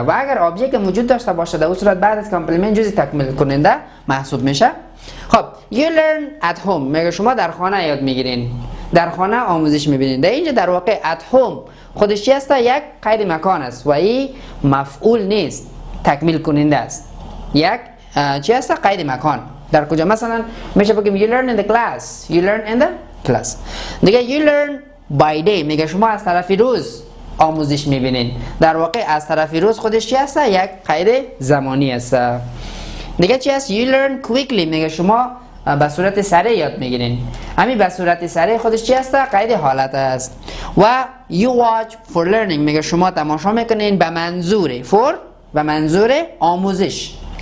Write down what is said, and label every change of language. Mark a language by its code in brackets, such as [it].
[fa] و اگر آبجکت وجود داشته باشه در اون صورت بعد از کامپلمنت جزء تکمیل کننده محسوب میشه. خب [en] you learn at home [fa] میگه شما در خانه یاد میگیرین، در خانه آموزش میبینین. در اینجا در واقع [en] at home [fa] خودش چی است؟ یک قید مکان است و این مفعول نیست، تکمیل کننده است. یک چی است؟ قید مکان. در کجا؟ مثلا میشه بگیم [en] you learn in the class. You learn in the class. [fa] دیگه [en] you learn by day [fa] میگه شما از طرف روز آموزش میبینین. در واقع از طرف روز خودش چی است؟ یک قید زمانی است. دیگه چی است؟ [en] you learn quickly [fa] میگه شما به صورت سریع یاد میگیرین. همین به صورت سریع خودش چی است؟ قید حالت است. و [en] you watch for learning [fa] میگه شما تماشا میکنین به منظور for، به منظور آموزش.